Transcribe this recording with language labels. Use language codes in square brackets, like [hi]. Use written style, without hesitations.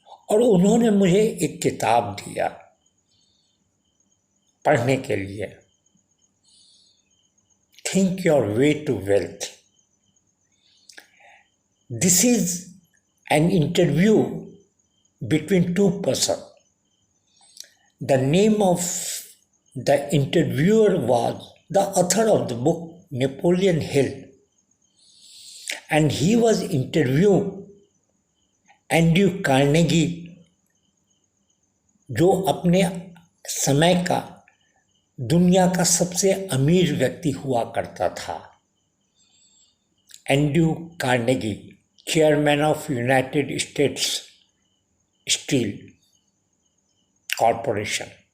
[hi] और उन्होंने मुझे एक किताब दिया पढ़ने के लिए, think your way to wealth. [en] This is an interview between 2 person. The name of the interviewer was the author of the book, Napoleon Hill, and he was interviewing Andrew Carnegie, [hi] जो अपने समय का दुनिया का सबसे अमीर व्यक्ति हुआ करता था। [en] Andrew Carnegie, chairman of United States Steel Corporation.